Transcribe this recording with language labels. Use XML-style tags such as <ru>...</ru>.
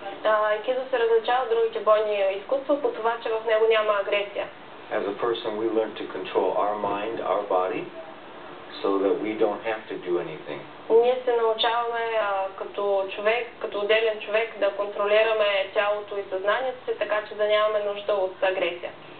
<bg>Aikido се различава от другите бойни изкуства по това, че в него няма агресия.</bg> <en>As a person, we learn to control our mind, our body, so that we don't have to do anything.</en> <bg>Ние се научаваме като човек, като отделен човек, да контролираме тялото и съзнанието си, така че да нямаме нужда от агресия.</bg>